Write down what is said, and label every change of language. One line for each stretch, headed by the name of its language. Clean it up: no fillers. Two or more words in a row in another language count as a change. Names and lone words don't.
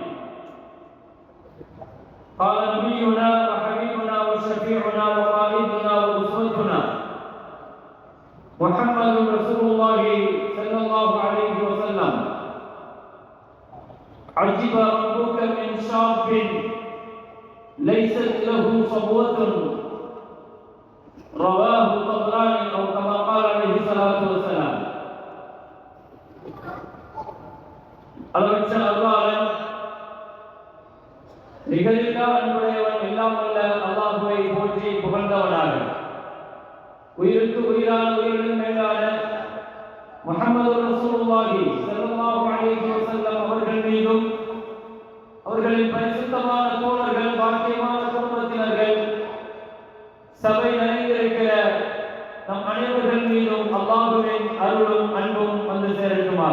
Arabic: قال نبينا وحبيبنا وشفيعنا وقائدنا وأسوتنا محمد رسول الله صلى الله عليه وسلم: عجب ربك من شاب ليست له صبوة رواه الطبراني أو كما قال عليه الصلاة والسلام.
Tamil: அளவற்ற அருளாளன், நிகழில்லா அன்புடையவன், எல்லாம் வல்ல அல்லாஹ்வை போற்றி புகழ்ந்தவனாக, உயிருக்கு உயிரான உயிரின் மேலான முஹம்மது
Arabic: رسول الله صلى الله عليه وسلم
Tamil: அவர்கள் மீதும், அவர்களின் பரிசுத்தமான தோழர்கள், பாக்கியமான குடும்பத்தினர்கள், சபை நிறைந்திருக்கிற நம் அனைவர்கள் மீதும் அல்லாஹ்வின் அருளும் அன்பும் வந்து சேரட்டுமாக.